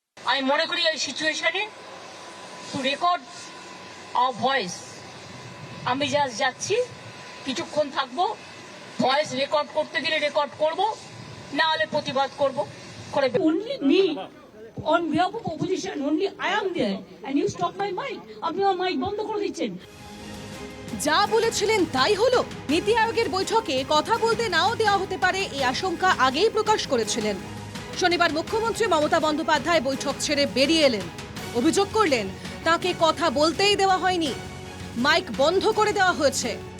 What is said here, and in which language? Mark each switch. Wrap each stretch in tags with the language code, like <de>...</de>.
<bn>আমি মনে করি এই সিচুয়েশনে</bn> <en>to record our voice,</en> <bn>আমি যাচ্ছি, কিছুক্ষণ থাকবো, ভয়েস রেকর্ড করতে দিলে রেকর্ড করব, না হলে প্রতিবাদ করব।</bn> <en>Only me, on behalf of opposition, only I am there, and you stop my mic.</en> <bn>আপনি আমার মাইক বন্ধ করে দিচ্ছেন। যা বলেছিলেন তাই হলো। নীতি আয়োগের বৈঠকে কথা বলতে নাও দেওয়া হতে পারে এই আশঙ্কা আগেই প্রকাশ করেছিলেন। শনিবার মুখ্যমন্ত্রী মমতা বন্দ্যোপাধ্যায় বৈঠক ছেড়ে বেরিয়ে এলেন। অভিযোগ করলেন তাকে কথা বলতেই দেওয়া হয়নি, মাইক বন্ধ করে দেওয়া হয়েছে।</bn>